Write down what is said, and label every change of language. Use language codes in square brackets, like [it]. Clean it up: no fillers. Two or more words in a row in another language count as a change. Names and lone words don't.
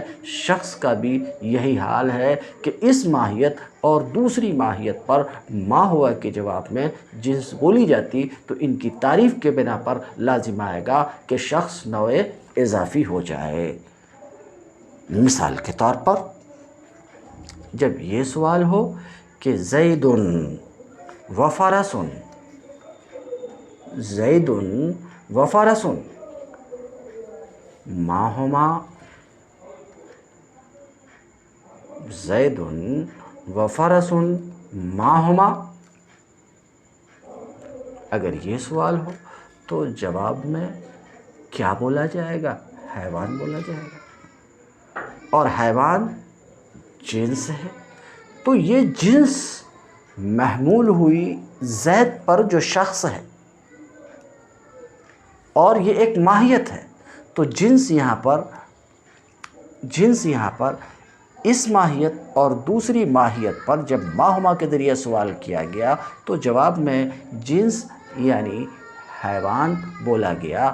[ur] شخص کا بھی یہی حال ہے کہ اس ماہیت اور دوسری ماہیت پر ما ہوا کے جواب میں جنس بولی جاتی، تو ان کی تعریف کے بنا پر لازم آئے گا کہ شخص نوع اضافی ہو جائے۔ مثال کے طور پر جب یہ سوال ہو کہ [ar] زید و فرس، زید و فرس ما ہما، زید و فرس ما ہما، [ur] اگر یہ سوال ہو تو جواب میں کیا بولا جائے گا؟ حیوان بولا جائے گا، اور حیوان جنس ہے، تو یہ جنس محمول ہوئی زید پر جو شخص ہے، اور یہ ایک ماہیت ہے، تو جنس یہاں پر اس ماہیت اور دوسری ماہیت پر جب [ar] ما ہما [ur] کے ذریعے سوال کیا گیا تو جواب میں جنس یعنی حیوان بولا گیا۔